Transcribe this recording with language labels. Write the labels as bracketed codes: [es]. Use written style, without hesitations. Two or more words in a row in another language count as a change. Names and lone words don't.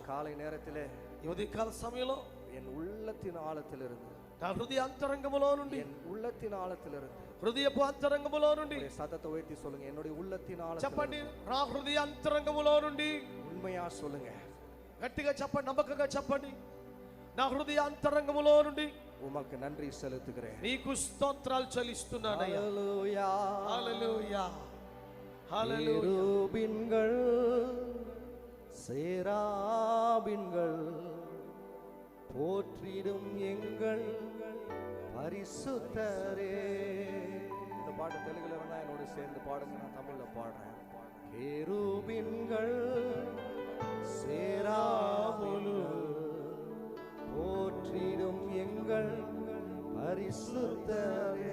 [ta] காலை நேரத்திலே [te] ఈ ఉదయకాల సమయంలో [ta] என் உள்ளத்தின் ஆழத்திலிருந்து, [te] నా హృదయ అంతరంగములో నుండి, [ta] என் உள்ளத்தின் ஆழத்திலிருந்து [te] హృదయపు అంతరంగములో నుండి [ta] உங்களுடைய சத்தத்தை உயர்த்தி சொல்லுங்க. என்னுடைய உள்ளத்தின் [te] చెప్పండి. [ta] ஆழத்திலிருந்து [te] నా హృదయ అంతరంగములో నుండి [ta] உண்மையா சொல்லுங்க. [te] గట్టిగా చెప్పండి, నమ్మకంగా చెప్పండి. నా హృదయ అంతరంగములో నుండి [ta] உமக்கு நன்றி செலுத்துகிறேன். [te] నీకు స్తోత్రాలు చెల్లిస్తున్నానయ్యా. [ta] ஹல்லேலூயா, [te] హల్లెలూయా, హల్లెలూయా. [ta] கேருபீன்கள் சேராபீன்கள் போற்றிடும் எங்கள் பரிசுத்தரே. இந்த பாட்டு தெலுங்குல வேணா என்னோட சேர்ந்து பாடுங்க, நான் தமிழ்ல பாடுறேன். கேருபீன்கள் சேராபீன்கள் போற்றிடும் எங்கள் பரிசுத்தரே.